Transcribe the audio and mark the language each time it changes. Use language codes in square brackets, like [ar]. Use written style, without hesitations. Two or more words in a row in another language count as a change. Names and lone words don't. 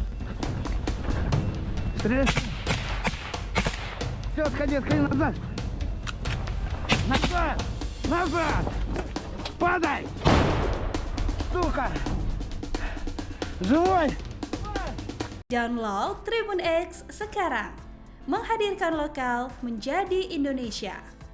[ru] Стреляй. Все, отходи назад. Назад. Падай. Сука. Живой. [id] Download Tribun X sekarang. Menghadirkan lokal menjadi Indonesia.